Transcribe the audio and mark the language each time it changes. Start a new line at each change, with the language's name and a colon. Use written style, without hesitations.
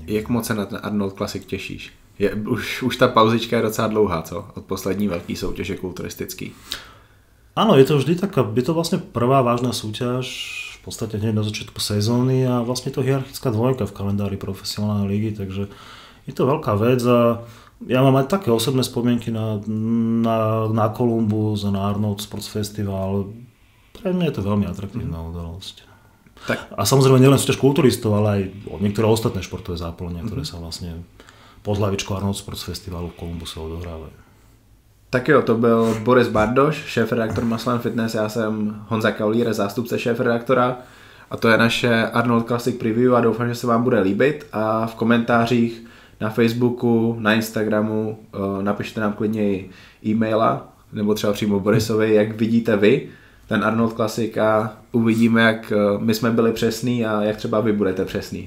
Czech: Jak moc se na ten Arnold Classic těšíš? Už ta pauzička je docela dlouhá, co? Od poslední velký soutěže kulturistický.
Slovak: Áno, je to vždy taká, je to vlastne prvá vážna súťaž, v podstate hneď na začiatku sezóny a vlastne to hierarchická dvojka v kalendári profesionálnej ligy, takže je to veľká vec a ja mám aj také osobné spomienky na Columbus a na Arnold Sports Festival. Pre mňa je to veľmi atraktívna udalosť. Tak. A samozrejme nielen súťaž kulturistov, ale aj niektoré ostatné športové zápolenia, ktoré sa vlastne pod hlavičkou Arnold Sports Festivalu v Columbuse odohrávají.
Czech: Tak jo, to byl Boris Bardoš, šéfredaktor Muscle & Fitness, já jsem Honza Kaulír, zástupce šéfredaktora a to je naše Arnold Classic Preview a doufám, že se vám bude líbit a v komentářích na Facebooku, na Instagramu napište nám klidně i e-maila nebo třeba přímo Borisovi, jak vidíte vy ten Arnold Classic a uvidíme, jak my jsme byli přesní a jak třeba vy budete přesní.